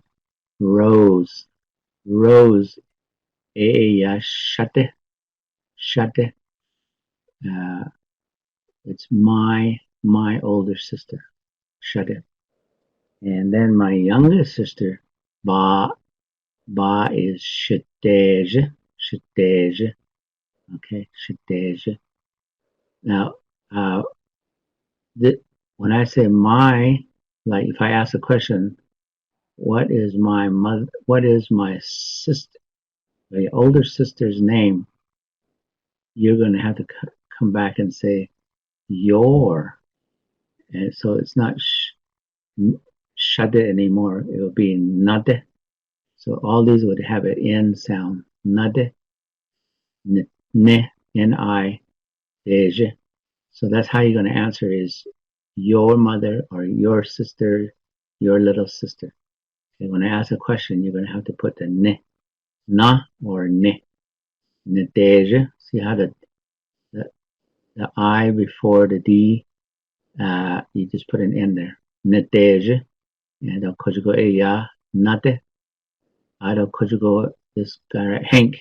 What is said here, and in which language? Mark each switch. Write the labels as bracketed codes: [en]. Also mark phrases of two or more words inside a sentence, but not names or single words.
[en] Rose. Rose. Yash. Shate. Shate. Uh, it's my older sister. Shate. And then my youngest sister, Ba. Ba is Shateja. Shateja. Okay, Shateja. Now, when I say my, like if I ask a question, what is my mother? What is my sister? The older sister's name? You're going to have to come back and say your, and so it's not shade anymore. It will be nade. So all these would have an N sound. Nade, ne, N-I, deje. So that's how you're going to answer is your mother or your sister, your little sister. Okay, when I ask a question, you're going to have to put the ne, na or ne. Neteja. See how the I before the D, you just put an N there. Neteja. And I'll conjugate a ya, nate. I don't conjugate this guy right, Hank.